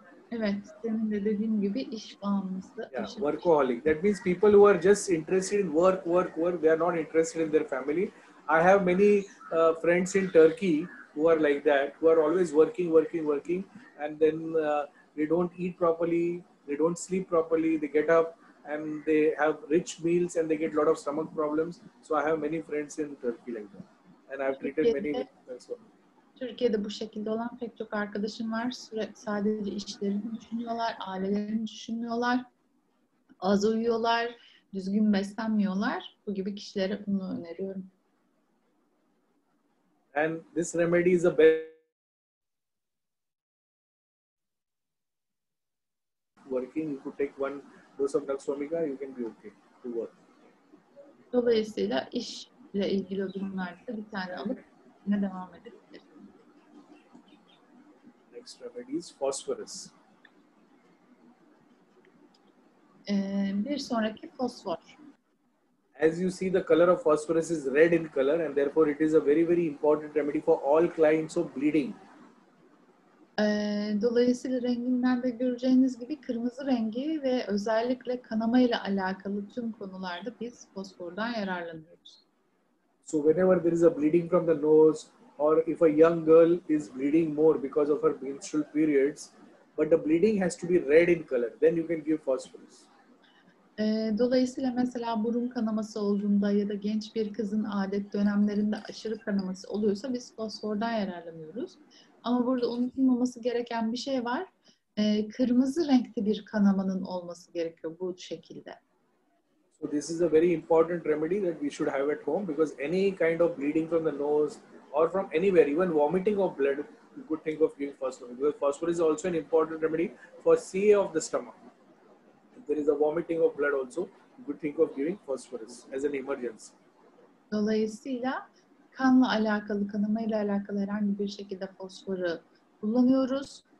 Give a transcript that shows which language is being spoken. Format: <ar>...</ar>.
<tr>Evet, senin de dediğin gibi iş bağımlısı.</tr> <en>Yeah, workaholic. That means people who are just interested in work. They are not interested in their family. I have many friends in Turkey who are like that, who are always working, and then they don't eat properly, they don't sleep properly, they get up and they have rich meals and they get a lot of stomach problems. So I have many friends in Turkey like that. And I've treated many.</en> <tr>Türkiye'de bu şekilde olan pek çok arkadaşım var. Sadece işlerini düşünüyorlar, ailelerini düşünmüyorlar, az uyuyorlar, düzgün beslenmiyorlar. Bu gibi kişilere bunu öneriyorum.</tr> <en>And this remedy is a best working. You could take one dose of Nux vomica, you can be okay to work.</en> <tr>Dolayısıyla işle ilgili durumlarda bir tane alıp yine devam edebiliriz.</tr> <en>Next remedy is phosphorus.</en> <tr>Bir sonraki fosfor.</tr> <en>As you see, the color of phosphorus is red in color, and therefore it is a very, very important remedy for all kinds of bleeding.</en> <tr>Dolayısıyla renginden de göreceğiniz gibi kırmızı rengi ve özellikle kanama ile alakalı tüm konularda biz fosfordan yararlanıyoruz.</tr> <en>So whenever there is a bleeding from the nose, or if a young girl is bleeding more because of her menstrual periods, but the bleeding has to be red in color, then you can give phosphorus.</en> <tr>Dolayısıyla mesela burun kanaması olduğunda ya da genç bir kızın adet dönemlerinde aşırı kanaması oluyorsa biz fosfordan yararlanıyoruz. Ama burada unutulmaması gereken bir şey var. Kırmızı renkli bir kanamanın olması gerekiyor bu şekilde.</tr> <en>So this is a very important remedy that we should have at home, because any kind of bleeding from the nose or from anywhere, even vomiting of blood, you could think of giving phosphorus. Because phosphorus is also an important remedy for CA of the stomach. If there is a vomiting of blood also, you could think of giving phosphorus as an emergency.</en> <tr>Dolayısıyla kanla alakalı, kanamayla alakalı herhangi bir şekilde fosforu kullanıyoruz.</tr>